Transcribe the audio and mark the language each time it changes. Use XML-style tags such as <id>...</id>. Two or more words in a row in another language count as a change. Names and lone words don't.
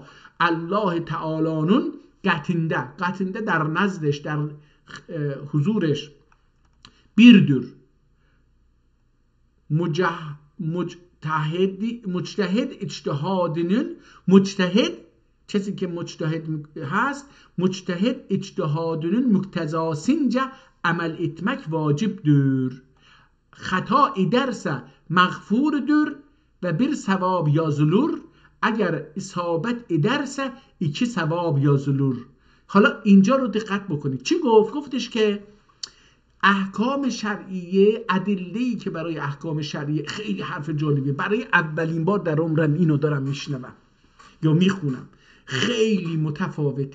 <tr>Allah Teâlâ'nın katında</tr> <fa>در نزدش در حضورش</fa> <tr>birdir. müctehid ictihadının müctehid</tr> <fa>کسی که مجتهد هست</fa> <tr>müctehid ictihadının muktezasınca amel etmek vacibdir. Hata ederse mağfurdur ve bir sevap yazılır. اگر اصابت ederse 2 ثواب yazılır.</tr> <fa>حالا اینجا رو دقت بکنید چی گفتش که احکام شرعیه، ادله‌ای که برای احکام شرعیه، خیلی حرف جالبیه، برای اولین بار در عمرم اینو دارم میشنوم یا میخونم، خیلی متفاوته.</fa>